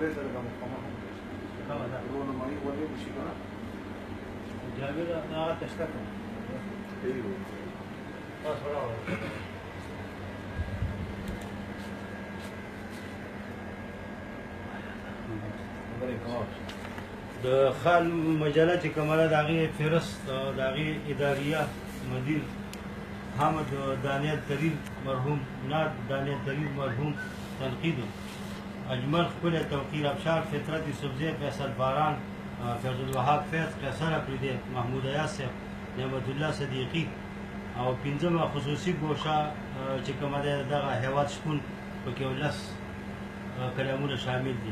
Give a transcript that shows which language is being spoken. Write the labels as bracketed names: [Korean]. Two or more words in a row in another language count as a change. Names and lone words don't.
[Pashto] جابر هغه تشته د خان مجله چې کومه د هغې فهرست د هغې اداریه مدیر حامد دانیال ترین مرحوم ناد دانیال ترین مرحوم تنقید اجمل خپل توقیر ابشار فطرت یوسفزی فیصل باران فیض الوهاب فیض قیصر افریدی محمود ایاز صاحب نعمت الله صدیقی او پنځمه خصوصي ګوشه چې کومه ده دغه هیواد شپون پکې ولس کلامونه شامل دي.